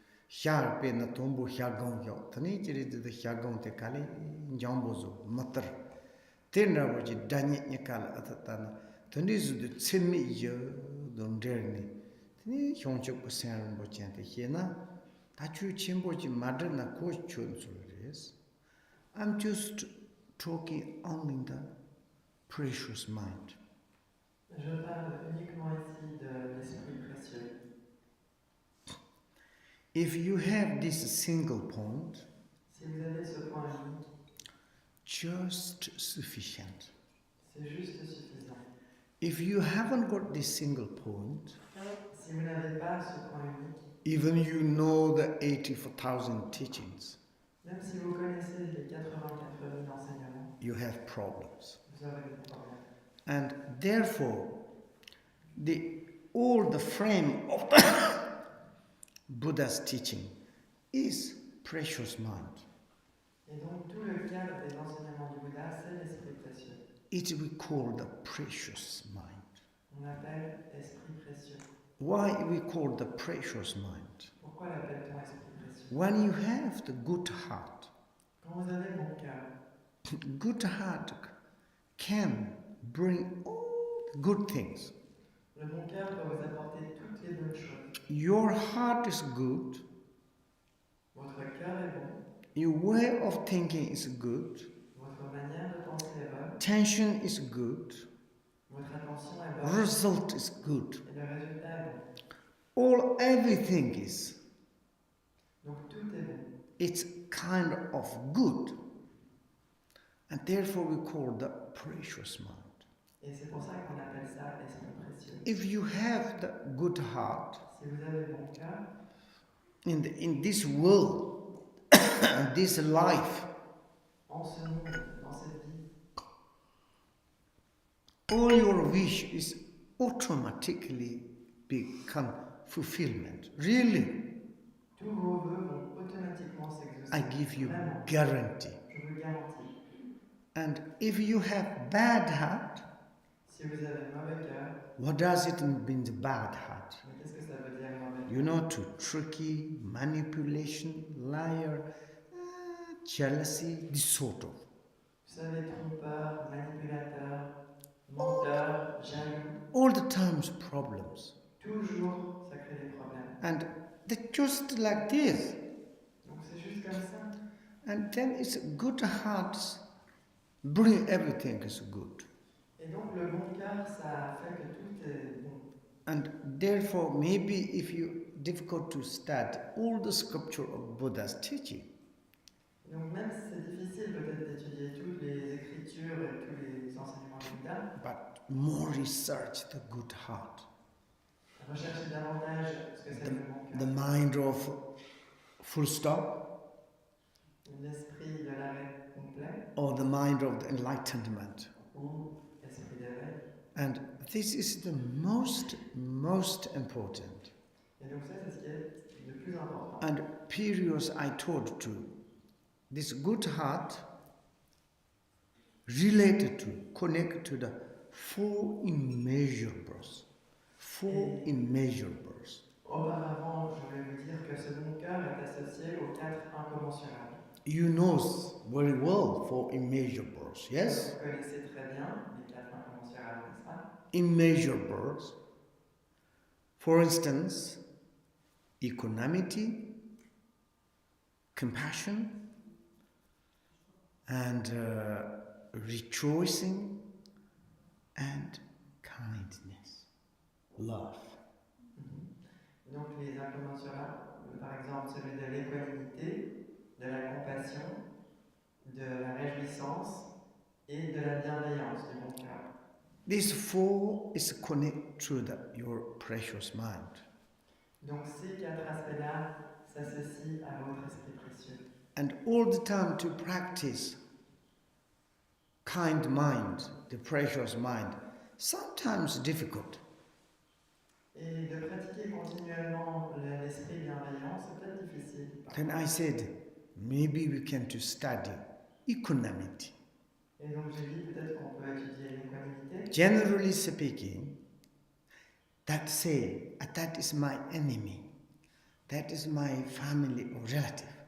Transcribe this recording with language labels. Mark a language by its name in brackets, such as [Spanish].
[English] Shar pe na tombo shagon yo tani chiri de shagon te kali jambozo matar tenra boji danye nyakala atatana tani zu de tsemi yo don derni tani hyongchok ko san bo chante hena tachu chimbo ji madar na ko chun res. I'm just talking only the precious mind. [French] Je parle uniquement ici de l'esprit précieux. [English] If you have this single point, [French] si vous avez ce point unique, [English] just sufficient. [French] C'est juste suffisant. [English] If you haven't got this single point, [French] si vous n'avez pas ce point unique, [English] even you know the 84,000 teachings, [French] même si vous connaissez les 84 000 enseignements, [English] you have problems. [French] Vous aurez des problèmes. [English] And therefore, all the frame of the Buddha's teaching is precious mind. [French] Et donc tout le cadre des enseignements du Bouddha, c'est l'esprit précieux. [English] It we call the precious mind. [French] On l'appelle esprit précieux. [English] Why we call the precious mind? [French] Pourquoi l'appelle-t-on esprit précieux? [English] When you have the good heart, [French] Quand vous avez bon cœur, [English] good heart can bring all the good things. [French] le bon cœur peut vous apporter toutes les bonnes choses. [English] Your heart is good. [French] Votre cœur est bon. [English] Your way of thinking is good. [French] Votre manière de penser est bonne. [English] Attention is good. [French] Votre attention est bonne. [English] Result is good. [French] Et le résultat est bon. [English] Everything is. [French] Donc tout est bon. [English] It's kind of good. And therefore we call the precious mind. [French] Et c'est pour ça qu'on appelle ça esprit précieux. [English] If you have the good heart, [French] si vous avez bon cœur, [English] in this world, this life, [French] en ce monde, dans cette vie, [English] all your wish is automatically become fulfillment. Really. [French] Tous vos vœux vont automatiquement s'exaucer. [English] I give you [French] Vraiment. [English] guarantee. [French] Je vous garantis. [English] And if you have bad heart, [French] si vous avez mauvais cœur, [English] what does it mean, the bad heart? [French] mais qu'est-ce que ça veut dire mauvais cœur? [English] You know, to tricky, manipulation, liar, jealousy, this sort of. [French] Vous savez, trompeur, manipulateur, menteur, jaloux. [English] All the times problems. [French] Toujours, ça crée des problèmes. [English] And they're just like this. [French] Donc c'est juste comme ça. [English] And then it's good hearts bring everything is good. [French] Et donc le bon cœur, ça fait que tout est bon. [English] And therefore, maybe if you difficult to study all the scripture of Buddha's teaching. [French] Donc même si c'est difficile peut-être d'étudier toutes les écritures et tous les enseignements du Bouddha, [English] But more research the good heart. [French] rechercher davantage ce que c'est le bon cœur. [English] The mind of full stop. [French] L'esprit de l'arrêt complet. [English] Or the mind of the enlightenment. [French] Ou esprit d'éveil. [English] And this is the most important. [French] Et donc ça, c'est ce qui est le plus important. [English] And periods I told to this good heart related to, connect to the four immeasurables. Four immeasurables. [French] Auparavant, je voulais vous dire que ce bon cœur est associé aux 4 incommensurables. [English] You know very well four immeasurables, yes? [French] Vous connaissez très bien les 4 incommensurables, n'est-ce pas? [English] Immeasurables. For instance, equanimity, compassion, and rejoicing, and kindness, love. [French] Donc les incommensurables, par exemple celui de l'équanimité, de la compassion, de la réjouissance et de la bienveillance du bon cœur. [English] These four is connected to your precious mind. [French] Donc ces 4 aspects-là s'associent à votre esprit précieux. [English] And all the time to practice kind mind, the precious mind, sometimes difficult. [French] Et de pratiquer continuellement l'esprit bienveillant, c'est peut-être difficile. [English] Then I said, maybe we can to study equanimity. [French] Et donc j'ai dit peut-être qu'on peut étudier l'équanimité. [English] Generally speaking, that is my enemy, that is my family or relative.